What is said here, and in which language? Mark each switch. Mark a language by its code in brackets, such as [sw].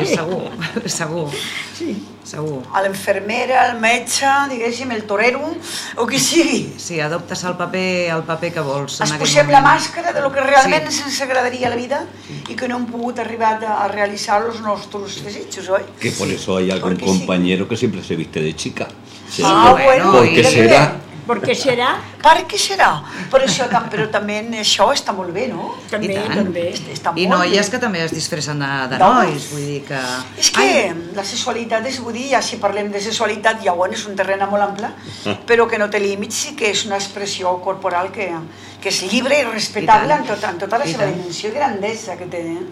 [ca] segur, segur. Sí. Segur. A l'infermera, al metge, diguéssim, el torero, o qui sigui. Sí, adoptes el paper que vols. Es posem la màscara de lo que realment sí. Ens agradaria a la vida i que no hem pogut arribar a realitzar els nostres desitjos, oi? [es] Que por eso hay algún compañero que siempre se viste de chica. Sí. Ah, bueno. ¿Por qué será? ¿Por qué será? [ca] Per què serà? Però, això, però també això està molt bé, no? També, i tant, també. Està molt i noies bé. Que també es disfressen de nois, vull dir que... És que la sexualitat, és, vull dir, ja si parlem de sexualitat, ja bueno, és un terreny molt ample, però que no té límits i que és una expressió corporal que és lliure i respectable en tota la seva dimensió i grandesa que té.